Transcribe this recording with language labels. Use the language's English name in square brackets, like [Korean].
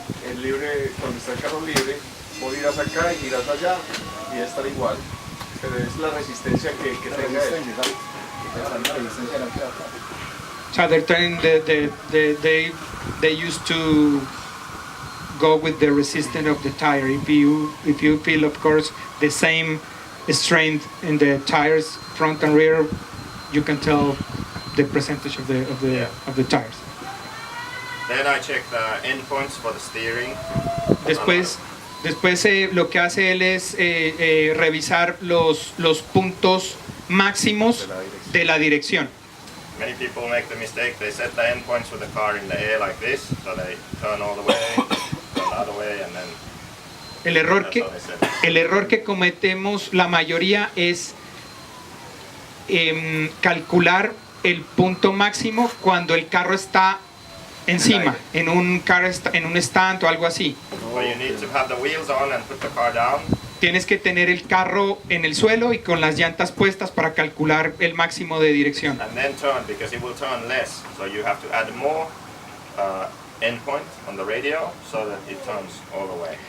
[Spanish] El libre, cuando está el carro libre, vos girás acá y girás allá y es estar igual. Pero es la resistencia que tenga él. [English] So they're turning they used to go with the resistance of the tire. If you feel, of course, the same strength in the tires, front and rear, you can tell the percentage of the tires. Then I check the endpoints for the steering. [Spanish] Después lo que hace él es revisar los puntos máximos de la dirección. [English] Many people make the mistake, they set the endpoints with the car in the air like this, so they turn all the way, turn the other way, and then [Spanish] El error [English] that's [Spanish] que [English] how they set it. [Spanish] El error que cometemos la mayoría es calcular el punto máximo cuando el carro está encima, en un stand o algo así. [English] Well, you need to have the wheels on and put the car down. [Spanish] Tienes que tener el carro en el suelo y con las llantas puestas para calcular el máximo de dirección. [English] And then turn, because it will turn less. So you have to add more endpoint on the radio so that it turns all the way.